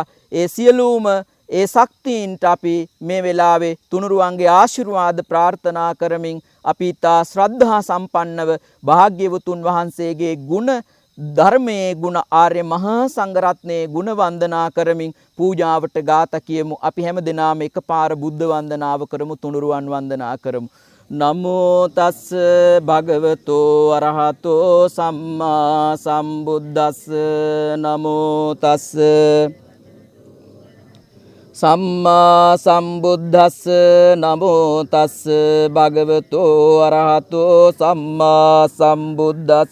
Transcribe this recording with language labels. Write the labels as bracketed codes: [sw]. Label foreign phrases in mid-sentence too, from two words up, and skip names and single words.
[si] ඒ සියලුම ඒ ශක්තියින්ට අපි මේ වෙලාවේ තුනුරුවන්ගේ ආශිර්වාද ප්‍රාර්ථනා කරමින් අපි තා ශ්‍රද්ධා සම්පන්නව භාග්‍යවතුන් වහන්සේගේ ගුණ, ධර්මයේ ගුණ, ආර්ය මහා සංඝරත්නයේ ගුණ වන්දනා කරමින් පූජාවට ගාථා කියමු. අපි හැම දිනම එකපාර බුද්ධ වන්දනාව කරමු, තුනුරුවන් වන්දනා කරමු. [pi] නමෝ තස් භගවතෝ අරහතෝ සම්මා සම්බුද්දස්ස. නමෝ තස් සම්මා සම්බුද්දස්ස. නමෝ තස් භගවතෝ අරහතෝ සම්මා සම්බුද්දස්ස.